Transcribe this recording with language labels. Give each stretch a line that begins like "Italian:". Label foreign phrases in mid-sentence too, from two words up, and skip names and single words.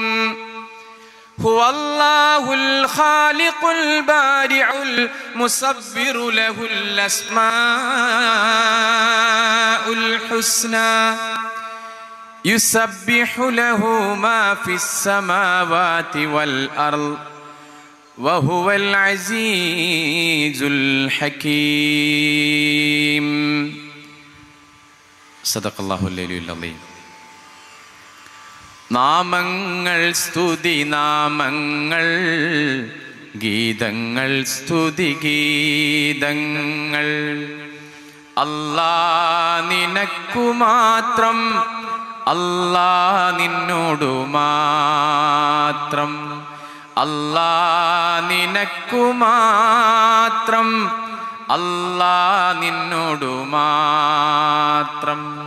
Arabic: هو الله الخالق البارع المصور له الأسماء الحسنى يسبح له ما في السماوات والأرض وهو العزيز الحكيم. صدق الله العلي العظيم.
Malayalam: നാമങ്ങൾ സ്തുതി നാമങ്ങൾ, ഗീതങ്ങൾ സ്തുതി ഗീതങ്ങൾ. അല്ലാ നിനക്കു മാത്രം, അല്ലാ നിന്നോടു മാത്രം, അല്ലാ നിനക്കു മാത്രം, അല്ലാ നിന്നോടു മാത്രം.